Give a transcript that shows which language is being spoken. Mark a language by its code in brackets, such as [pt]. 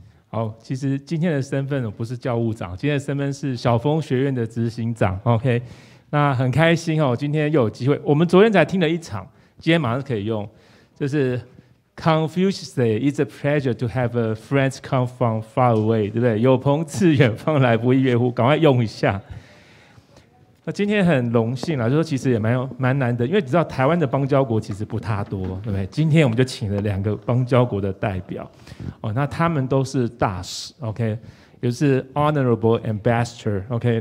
[zh] 好，其实今天的身份我不是教务长，今天的身份是小峰学院的执行长。 OK， 那很开心哦，今天又有机会。我们昨天才听了一场，今天马上可以用，就是。 [en] Confucius say, "It's a pleasure to have a friend come from far away." [zh] 对不对？有朋自远方来，不亦乐乎？赶快用一下。那今天很荣幸啦，就说其实也蛮难得，因为你知道台湾的邦交国其实不太多，对不对？今天我们就请了2个邦交国的代表，那他们都是大使 ，OK， 也就是 [en] Honorable Ambassador， [zh] OK。